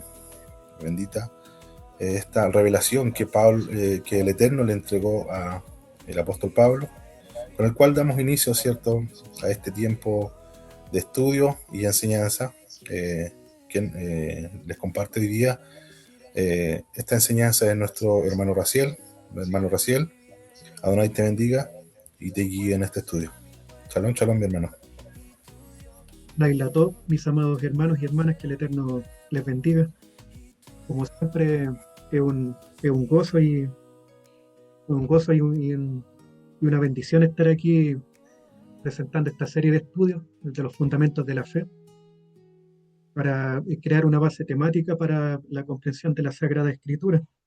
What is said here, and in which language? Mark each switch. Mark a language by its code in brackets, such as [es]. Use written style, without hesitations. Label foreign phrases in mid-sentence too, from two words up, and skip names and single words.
[es] Bendita esta revelación que el Eterno le entregó a el apóstol Pablo, con el cual damos inicio, ¿cierto?, a este tiempo de estudio y enseñanza. Quien les comparte hoy día esta enseñanza de nuestro hermano Raciel. Hermano Raciel, Adonai te bendiga y te guíe en este estudio. [he] שלום, שלום, [es] mi hermano. [he] לילה טוב, [es] mis amados hermanos y hermanas, que el Eterno les bendiga. Como siempre, es un gozo y una bendición estar aquí presentando esta serie de estudios de los fundamentos de la fe para crear una base temática para la comprensión de la Sagrada Escritura.